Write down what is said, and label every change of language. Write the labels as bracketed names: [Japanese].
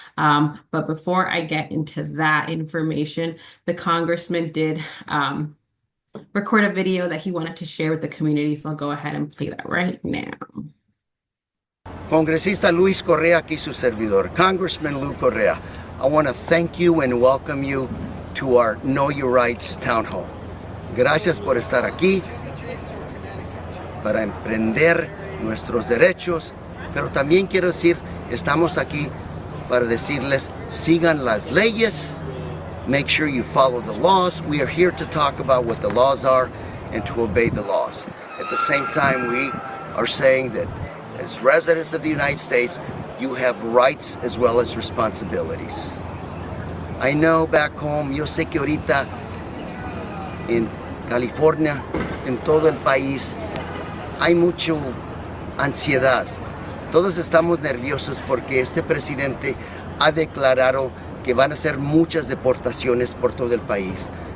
[English] But before I get into that information, the congressman did record a video that he wanted to share with the community. So I'll go ahead and play that right now. [Spanish] Congresista Luis Correa, aquí su servidor, Congressman Lou Correa. [English] I want to thank you and welcome you to our Know Your Rights Town Hall. [Spanish] Gracias por estar aquí para emprender nuestros derechos, pero también quiero decir, estamos aquí para decirles, sigan las leyes, [English] make sure you follow the laws. We are here to talk about what the laws are and to obey the laws. At the same time, we are saying that as residents of the United States, you have rights as well as responsibilities. I know back home, [Spanish] yo sé que ahorita en California, en todo el país, hay mucha ansiedad. Todos estamos nerviosos porque este presidente ha declarado que van a ser muchas deportaciones por todo el país.